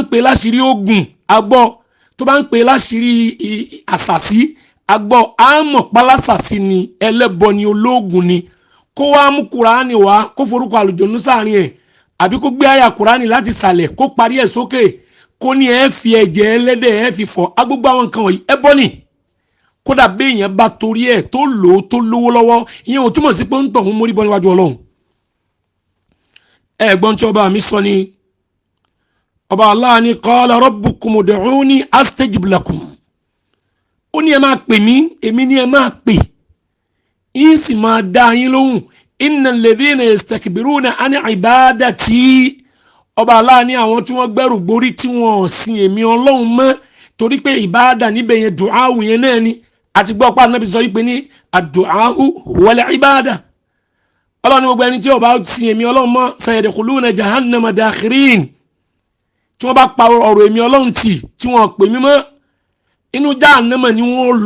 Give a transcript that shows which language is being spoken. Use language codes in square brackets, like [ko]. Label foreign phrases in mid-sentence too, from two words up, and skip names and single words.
[yo] pè láṣìírí ogun agbọ́ tó bá ń pè láṣìírí àṣàsí agbọ́ àmọ̀ pálásàsí ni ẹlẹ́bọ ni ológun ni kó wá mú kuraani wá kó forúkọ àlùjọ̀nnú sáàrin ẹ̀ àbí kó gbé àyà kuraani láti sàlẹ̀ kó parí ẹ̀ sókè kó ní ẹ fi ẹ̀jẹ̀ ẹlẹ́dẹ̀ ẹ fi fọ̀ agbógbó àwọn nǹkan wọ̀nyí ẹbọ ni kódà béèyàn bá torí ẹ̀ tó lò ó tó lówó lọ́wọ́ ìyẹn ò túmọ̀ sí pé ń tọ̀ ń mórí bọ́ níwájú Ọlọ́run ẹ̀gbọ́n tí ọba mi sọ ni ọba Allah ni [ar] قال ربكم ادعوني أستجب لكم [yo] ó ní ẹ máa pè mí èmi ní ẹ máa pè yín sì máa dá yín lóhùn [ar] إن الذين يستكبرون عن عبادتي [yo] ọba Allah ní àwọn tí wọ́n gbẹ́rù gborí tí wọ́n sin èmi Ọlọ́run mọ́ torí pé ìbáàdà níbẹ̀ yẹn dùáhù yẹn náà ni àti gbọ́ pa Ànábì sọ wípé ní àdùáhù wal ìbáàdà Ọlọ́run ní gbogbo ẹni tí ó bá sin èmi Ọlọ́run mọ́ [ar] سيدخلون جهنم داخرين [yo] tí wọ́n bá pa ọ̀rọ̀ èmi Ọlọ́run tí wọ́n pè mí mọ́ inú jahannama ni wọ́n lọ